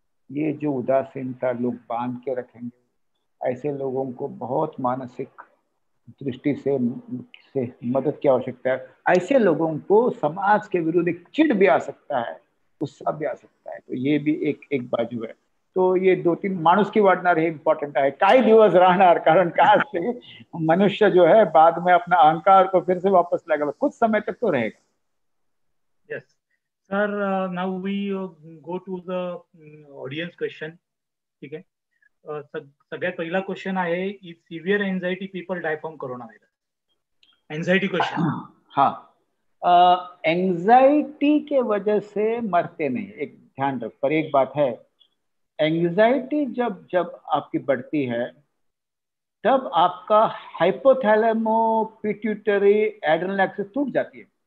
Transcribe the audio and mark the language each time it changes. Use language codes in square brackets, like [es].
[hi] ये जो उदासीनता लोग बांध के रखेंगे, ऐसे लोगों को बहुत मानसिक दृष्टि से मदद की आवश्यकता है. ऐसे लोगों को समाज के विरुद्ध एक चिढ़ भी आ सकता है, गुस्सा भी आ सकता है. तो ये भी एक बाजू है. [mr] तो ये 2-3 माणूस की वाढणार हे इम्पॉर्टंट आहे. काही दिवस राहणार, कारण काय असते, [hi] मनुष्य जो है बाद में अपना अहंकार को फिर से वापस लाएगा, कुछ समय तक तो रहेगा. [en] Yes. Sir, now we go to the audience question. [mr] ठीक आहे. सगळ्यात पहिला क्वेश्चन आहे, [en] Is severe anxiety people die from corona virus? Anxiety question. [hi] हाँ, एंजाइटी के वजह से मरते नहीं, एक ध्यान रख. पर एक बात है, एंजाइटी जब जब आपकी बढ़ती है तब आपका हाइपोथैलेमो पिट्यूटरी एड्रेनल एक्सिस टूट जाती है.